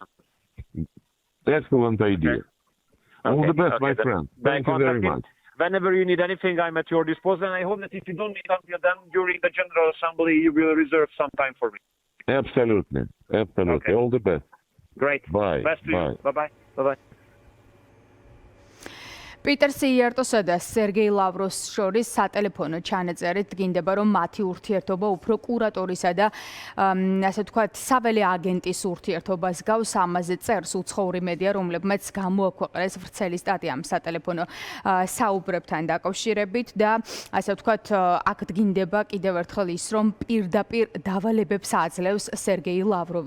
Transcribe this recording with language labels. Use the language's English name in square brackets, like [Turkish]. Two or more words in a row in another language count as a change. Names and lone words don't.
[English] Excellent idea. All the best, my friend. Thank you very much. Whenever you need anything, I'm at your disposal. And I hope that if you don't need until then, during the General Assembly, you will reserve some time for me. Absolutely. Okay. All the best. Great. Bye. Best to you. Bye-bye. Bye-bye. [Georgian] პიტერ სიიერტოსა და სერგეი ლავროს შორის სატელეფონო ჩანაწერით დგინდება, რომ მათი ურთიერთობა უფრო კურატორისა და ასე ვთქვათ, საველე აგენტის ურთიერთობას გავს. ამაზე წერს უცხოური მედია, რომლებმაც გამოაქვეყნეს ვრცელი სტატია ამ სატელეფონო საუბრებთან დაკავშირებით და ასე ვთქვათ, აქ დგინდება კიდევ ერთხელ ის, რომ პირდაპირ დავალებებს აძლევს სერგეი ლავროვი.